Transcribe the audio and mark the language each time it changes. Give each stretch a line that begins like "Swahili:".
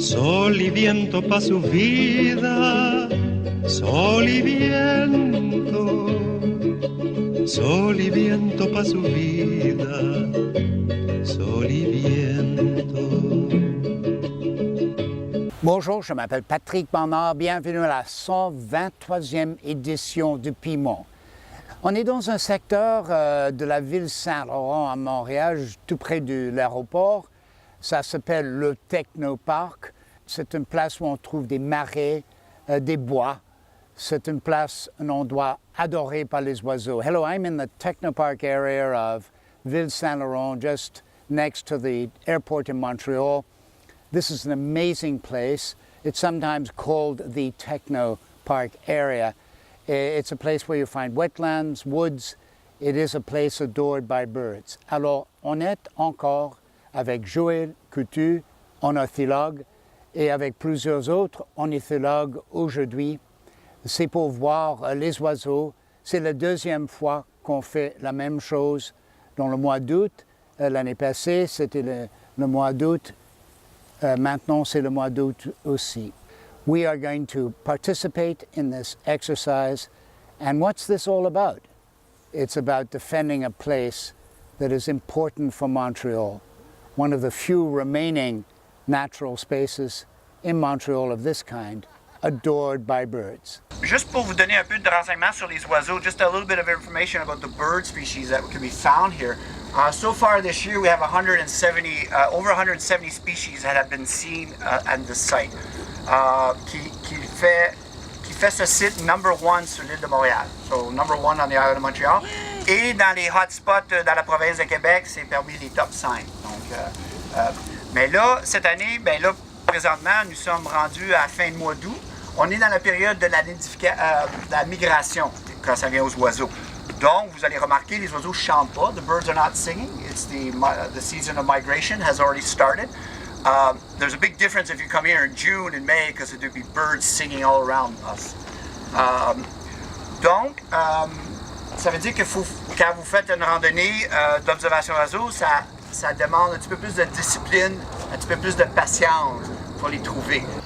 Spanish: Sol y viento pa' su vida, sol y viento. Sol y viento pa' su vida, sol y viento.
French: Bonjour, je m'appelle Patrick Bernard. Bienvenue à la 123e édition du Pimont. On est dans un secteur de la ville Saint-Laurent à Montréal, tout près de l'aéroport. Ça s'appelle le Technoparc. C'est une place où on trouve des marais, des bois. C'est une place, un endroit adoré par les oiseaux.
English: Hello, I'm in the Technoparc area of Ville Saint-Laurent, just next to the airport in Montreal. This is an amazing place. It's sometimes called the Technoparc area. It's a place where you find wetlands, woods. It is a place adored by birds.
French: Alors, on est encore avec Joël Coutu, ornithologue, et avec plusieurs autres ornithologues aujourd'hui. C'est pour voir les oiseaux. C'est la deuxième fois qu'on fait la même chose dans le mois d'août. L'année passée, c'était le mois d'août. Maintenant, c'est le mois d'août aussi.
English: We are going to participate in this exercise. And what's this all about? It's about defending a place that is important for Montreal, one of the few remaining natural spaces in Montreal of this kind, adored by birds.
French: Juste pour vous donner un peu de renseignements sur les oiseaux,
English: just a little bit of information about the bird species that can be found here. So far this year, we have over 170 species that have been seen at the site,
French: qui fait ce site
English: number one
French: sur l'île de Montréal.
English: So number one on the island of Montreal.
French: Et dans les hotspots dans la province de Québec, c'est parmi les top 5. Donc, mais là, cette année, présentement, nous sommes rendus à la fin du mois d'août. On est dans la période de la migration quand ça vient aux oiseaux. Donc, vous allez remarquer, les oiseaux ne chantent pas.
English: The birds are not singing. It's the season of migration has already started. There's a big difference if you come here in June and May because there'll be birds singing all around us.
French: Donc, ça veut dire que quand vous faites une randonnée d'observation d'oiseaux, ça demande un petit peu plus de discipline, un petit peu plus de patience pour les trouver.